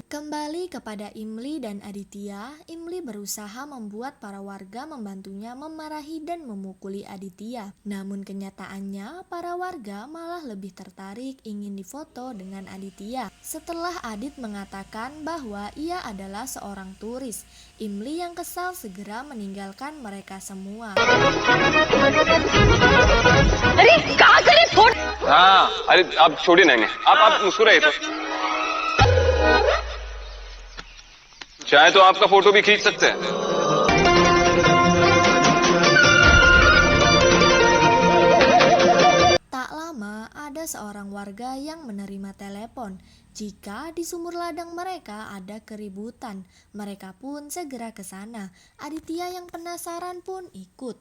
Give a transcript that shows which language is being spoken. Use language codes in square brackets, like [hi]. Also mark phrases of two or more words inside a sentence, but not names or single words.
[id] Kembali kepada Imli dan Aditya, Imli berusaha membuat para warga membantunya memarahi dan memukuli Aditya. Namun kenyataannya para warga malah lebih tertarik ingin difoto dengan Aditya. Setelah Adit mengatakan bahwa ia adalah seorang turis, Imli yang kesal segera meninggalkan mereka semua. [hi] हाँ अरे आप छोड़िए नहीं आप मुस्कुराइए तो चाहे तो आपका फोटो भी खींच सकते हैं. [id] Tak lama ada seorang warga yang menerima telepon jika di sumur ladang mereka ada keributan. Mereka pun segera ke sana. Aditya yang penasaran pun ikut.